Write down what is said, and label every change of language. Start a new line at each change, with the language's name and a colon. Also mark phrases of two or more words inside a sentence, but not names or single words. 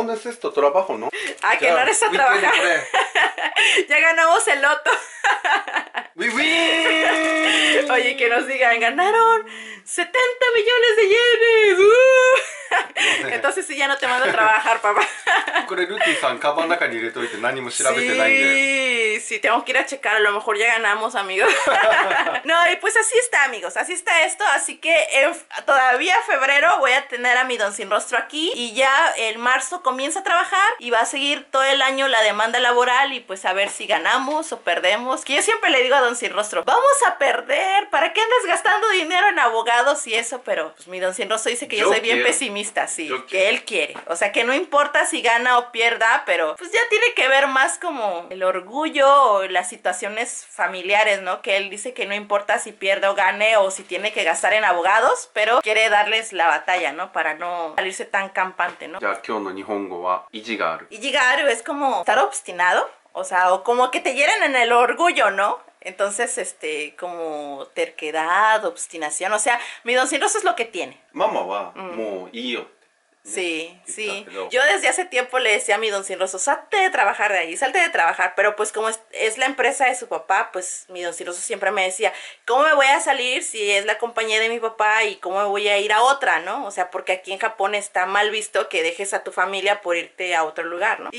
Spanish: no es esto trabajo, ¿no? Que no eres a trabajar. Ya ganamos el loto. Oye, que nos digan, ganaron 70 millones de yenes. Entonces sí, ya no te mando a trabajar, papá.
Japanese: これルティさんカバンの中に入れといて何も調べてないんで。
Spanish: Sí, tengo que ir a checar, a lo mejor ya ganamos, amigos. No, y pues así está, amigos, así está esto, así que todavía febrero voy a tener a mi Don Sin Rostro aquí y ya en marzo comienza a trabajar y va a seguir todo el año la demanda laboral y pues a ver si ganamos o perdemos. Que yo siempre le digo a Don Sin Rostro, vamos a perder, ¿para qué andas gastando dinero en abogados y eso? Pero pues mi Don Sin Rostro dice que yo soy bien pesimista, sí, que él quiere, o sea que no importa si gana o pierda, pero pues ya tiene que ver más como el orgullo o las situaciones familiares, ¿no? Que él dice que no importa si pierde o gane o si tiene que gastar en abogados, pero quiere darles la batalla, ¿no? Para no salirse tan campante, ¿no?
Japanese: じゃあ今日の日本語は意地がある。
Spanish: Ijigaru es como estar obstinado, o sea, o como que te hieren en el orgullo, ¿no? Entonces, como terquedad, obstinación, o sea, mi Don Sin Rostro es lo que tiene.
Japanese: ママはもういいよ。
Spanish: Sí, sí. Yo desde hace tiempo le decía a mi Don Sin Rostro, salte de trabajar de ahí, salte de trabajar. Pero pues como es la empresa de su papá, pues mi Don Sin Rostro siempre me decía, ¿cómo me voy a salir si es la compañía de mi papá y cómo me voy a ir a otra, ¿no? O sea, porque aquí en Japón está mal visto que dejes a tu familia por irte a otro lugar, ¿no?